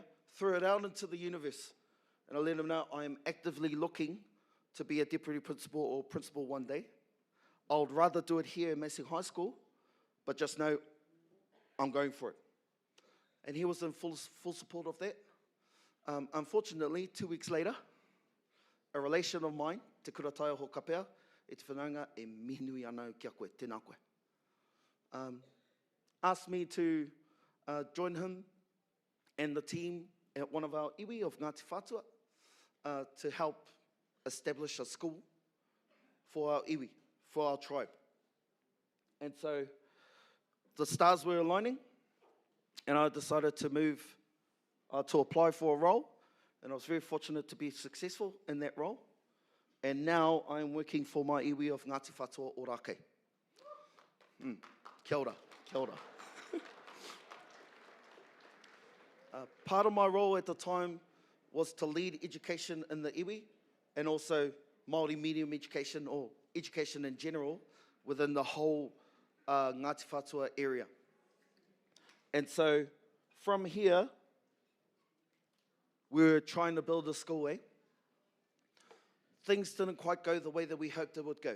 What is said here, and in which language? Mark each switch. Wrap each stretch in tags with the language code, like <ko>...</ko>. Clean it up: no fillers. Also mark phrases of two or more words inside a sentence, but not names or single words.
<en>Threw it out into the universe. And I let him know I am actively looking to be a deputy principal or principal one day. I would rather do it here at Massey High School, but just know I'm going for it. And he was in full support of that. Unfortunately, 2 weeks later, a relation of mine,</en> <mi>Te Kurataia ho Kapea, e te whanaunga e mihnui anau kia koe, tēnā koe,</mi> <en>asked me to join him and the team at one of our iwi of Ngāti Whātua to help establish a school for our iwi, for our tribe. And so the stars were aligning, and I decided to move, to apply for a role, and I was very fortunate to be successful in that role. And now I'm working for my iwi of Ngāti Whātua Ōrākei.</en> <mi>Kia ora, kia ora.</mi> <en>Part of my role at the time was to lead education in the iwi and also Māori medium education or education in general within the whole Ngāti Whātua area. And so from here, we were trying to build a school, Things didn't quite go the way that we hoped it would go.</en>